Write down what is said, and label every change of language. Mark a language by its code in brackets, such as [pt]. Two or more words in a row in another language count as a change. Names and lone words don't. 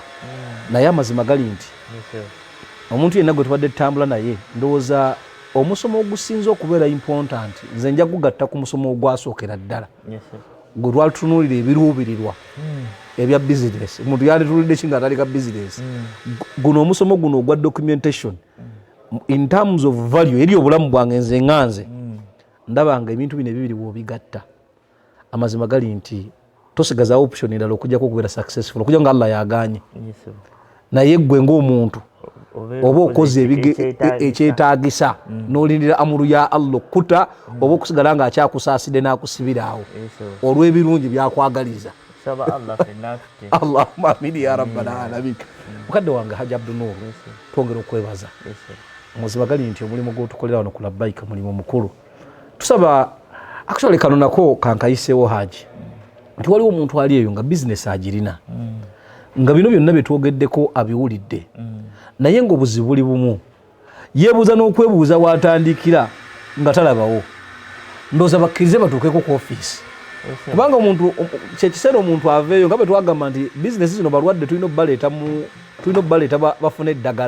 [lg] naye amazima gali nti omuntu yenna gwe tubadde tutambula naye ndowooza omusomo ogusinza okubeera important nze nja gugatta ku musomo ogwasookera ddala gwe twalitunuulira ebiruubirirwa ebya business omuntu yanditulidde ki nga atalika business guno omusomo guno ogwa documentation [en] in terms of value [lg] eri obulamu bwange nze ŋŋanze ndabanga ebintu bino ebibiri bw'obigatta amazima gali nti tosigaza option endala okujjako okubeera successful okujja nga Allah yaganye. Naye gwe ng'omuntu oba okoze ekyetaagisa n'olindira amuru ya Allah okkuta oba okusigala nga akyakusaasidde n'akusibira awo olw'ebirungi byakwagaliza. [ar] اللهم آمين يا رب العالمين. [lg] Mukadde wange Hajj Abdu-Noor twongera okwebaza amazima gali nti omulimu gw'otukolera wano ku Labbaika mulimu mukulu. Tusaba actually kano nako kankayiseewo Hajj nti waliwo omuntu ali eyo nga business agirina nga bino byonna byetwogeddeko abiwulidde naye ng'obuzibu buli bumu yeebuuza n'okwebuuza watandikira nga talabawo ndowooza bakkirize batuukeko ku ofiisi kubanga omuntu kyekiseera omuntu aveeyo nga bwe twagamba nti bizinesi zino balwadde tulina obbaleeta bafune eddagala.